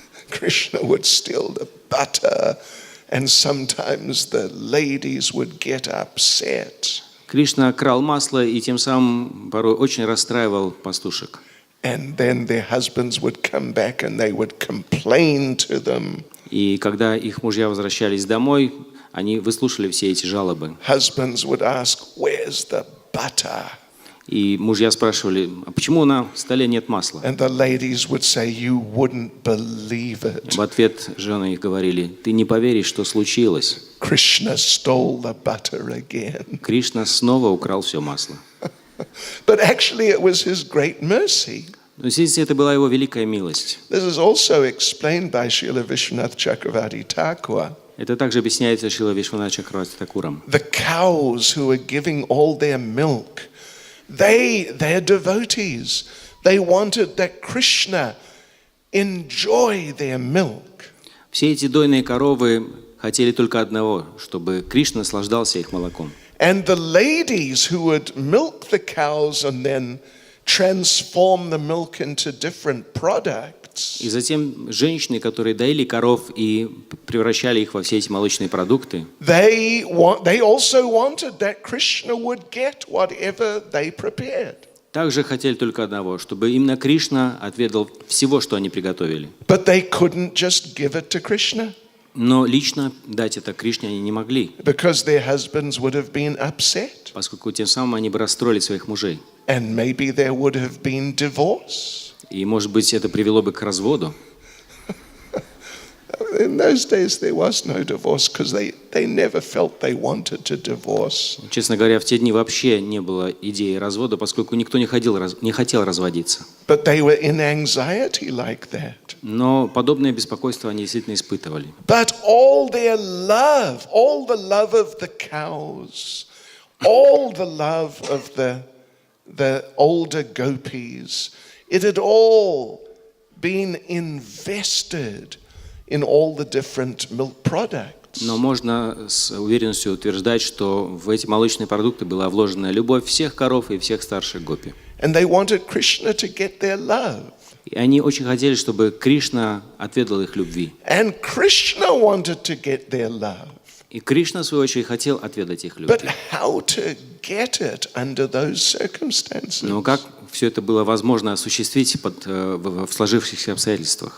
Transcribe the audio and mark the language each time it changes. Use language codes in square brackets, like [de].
[en] Krishna would steal the butter, and sometimes the ladies would get upset. [ru] Кришна крал масло и тем самым порой очень расстраивал пастушек. [en] And then their husbands would come back and they would complain to them. [ru] И когда их мужья возвращались домой, они выслушали все эти жалобы. [en] Husbands would ask, "Where's the butter?" [ru] И мужья спрашивали, а почему на столе нет масла? [en] And the ladies would say, "You wouldn't believe it. [ru] В ответ жены их говорили, ты не поверишь, что случилось. [en] Krishna stole the butter again." [ru] Кришна снова украл все масло. [en] But actually it was his great mercy. [ru] Но здесь это была его великая милость. [en] This is also explained by Srila Vishwanath Chakravarti Thakur. [ru] Это также объясняется Шрилой Вишванатхом Чакраварти Такуром. [en] The cows who are giving all their milk, they're devotees. They wanted that Krishna enjoy their milk. [ru] Все эти дойные коровы хотели только одного, чтобы Кришна наслаждался их молоком. [en] And the ladies who would milk the cows and then transform the milk into different products. [ru] И затем женщины, которые доили коров и превращали их во все эти молочные продукты, [en] They also wanted that Krishna would get whatever they prepared. [ru] также хотели только одного, чтобы именно Кришна отведал всего, что они приготовили. [en] But they couldn't just give it to Krishna [ru] Но лично дать это Кришне они не могли, [en] because their husbands would have been upset [ru] поскольку тем самым они бы расстроили своих мужей. [en] and maybe there would have been divorce. [ru] И, может быть, это привело бы к разводу. [en] In those days there was no divorce because they never felt they wanted to divorce. [ru] Честно говоря, в те дни вообще не было идеи развода, поскольку никто не хотел разводиться. [en] But they were in anxiety like that. [ru] Но подобное беспокойство они действительно испытывали. [en] But all their love, all the love of the cows, all the love of the older gopis, it had all been invested in all the different milk products. [ru] Но можно с уверенностью утверждать, что в эти молочные продукты была вложена любовь всех коров и всех старших гопи. [en] And they wanted Krishna to get their love. [ru] И они очень хотели, чтобы Кришна отведал их любви. [en] And Krishna wanted to get their love. [ru] И Кришна, в свою очередь, хотел отведать их [en] But [ru] любви. [en] how to get it under those circumstances? [ru] Но как все это было возможно осуществить в сложившихся обстоятельствах?